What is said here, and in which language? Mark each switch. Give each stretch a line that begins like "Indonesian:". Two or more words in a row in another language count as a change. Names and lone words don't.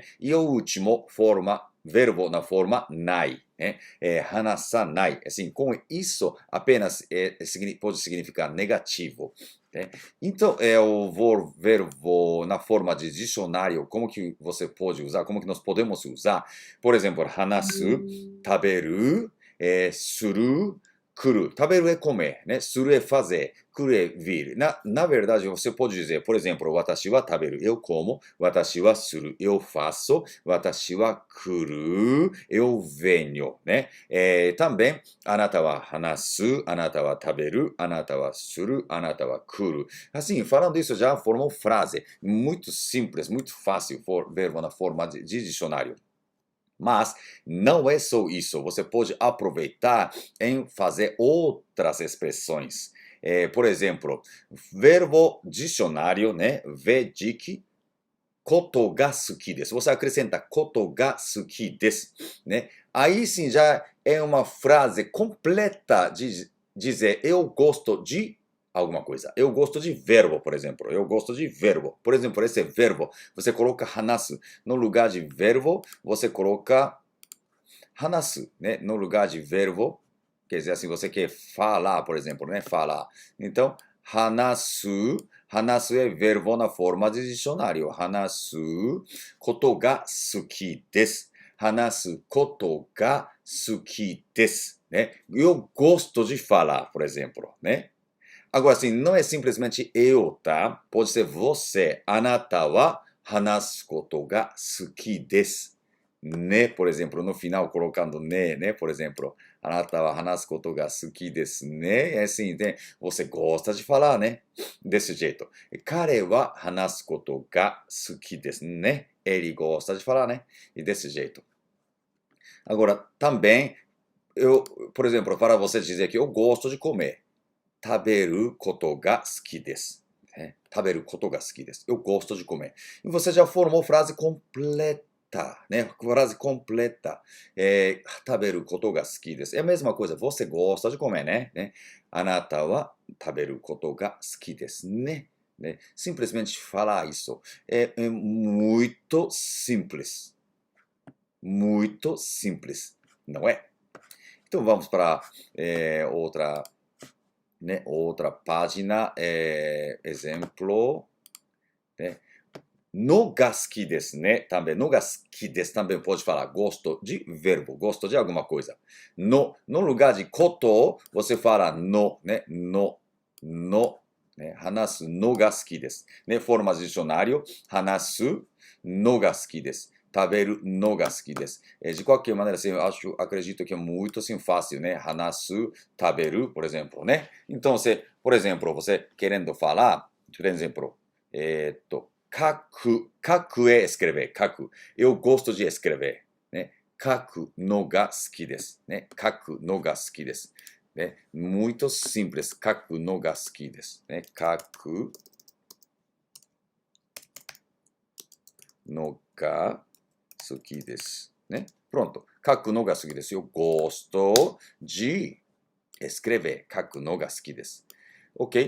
Portuguese: E o último, verbo na forma nai, né? Hanasanai. Assim, com isso, apenas pode significar negativo. Né? Então, o verbo na forma de dicionário, como que você pode usar, como que nós podemos usar? Por exemplo,
Japanese: 話す、食べる、する、来る.
Portuguese: Taberu é comer, né? Suru é fazer, kuru é vir. Na verdade, você pode dizer, por exemplo,
Japanese: 私は食べる,
Portuguese: eu como,
Japanese: 私はする,
Portuguese: eu faço,
Japanese: 私は来る,
Portuguese: eu venho, né? Também,
Japanese: あなたは話す、あなたは食べる、あなたはする、あなたは来る.
Portuguese: Assim, falando isso já formou frase. Muito simples, muito fácil, verbo na forma de dicionário. Mas não é só isso. Você pode aproveitar em fazer outras expressões. Por exemplo, verbo dicionário, né? Vejiki,
Japanese: ことが好きです.
Portuguese: Você acrescenta
Japanese: ことが好きです,
Portuguese: né? Aí sim já é uma frase completa de dizer eu gosto de alguma coisa. Eu gosto de verbo, por exemplo. Eu gosto de verbo. Por exemplo, esse verbo, você coloca hanasu. No lugar de verbo, você coloca hanasu, né? No lugar de verbo, quer dizer assim, você quer falar, por exemplo, né? Falar. Então,
Japanese: 話す、話す
Portuguese: é verbo na forma de dicionário.
Japanese: 話すことが好きです. 話すことが好きです,
Portuguese: né? Eu gosto de falar, por exemplo, né? Agora, assim, não é simplesmente eu, tá? Pode ser você.
Japanese: あなたは話すことが好きです.
Portuguese: Né, por exemplo, no final colocando né, por exemplo.
Japanese: あなたは話すことが好きですね.
Portuguese: É assim, né? Você gosta de falar, né? Desse jeito.
Japanese: 彼は話すことが好きですね.
Portuguese: Ele gosta de falar, né? E desse jeito. Agora, também, por exemplo, para você dizer que eu gosto de comer.
Japanese: 食べることが好きです。食べることが好きです. Taberu koto ga suki desu.
Portuguese: Eu gosto de comer. E você já formou frase completa. né? Frase completa.
Japanese: 食べることが好きです。
Portuguese: É a mesma coisa. Você gosta de comer, né?
Japanese: あなたは食べることが好きですね。né?
Portuguese: Simplesmente falar isso. É muito simples. Muito simples. Não é? Então vamos para outra, né? Outra página. Exemplo.
Japanese: Né? のが好きですね,
Portuguese: também.
Japanese: のが好きです
Portuguese: também pode falar gosto de verbo, gosto de alguma coisa. No lugar de koto, você fala no, né? No, né?
Japanese: 話すのが好きです.
Portuguese: Né? Forma de dicionário,
Japanese: 話すのが好きです. 食べるのが好きです.
Portuguese: De qualquer maneira, assim, acredito que é muito assim, fácil, né?
Japanese: 話す、食べる,
Portuguese: por exemplo, né? Então, por exemplo, você querendo falar, por exemplo, 書くへ escrever, 書く。Eu gosto de escrever.
Japanese: ね、書くのが好きです。ね、書くのが好きです。
Portuguese: ね、muito simples.
Japanese: 書くのが好きです。ね、書くのが好きです。ね、pronto. 書くのが好きですよ。
Portuguese: Gosto de escrever.
Japanese: 書くのが好きです。Ok?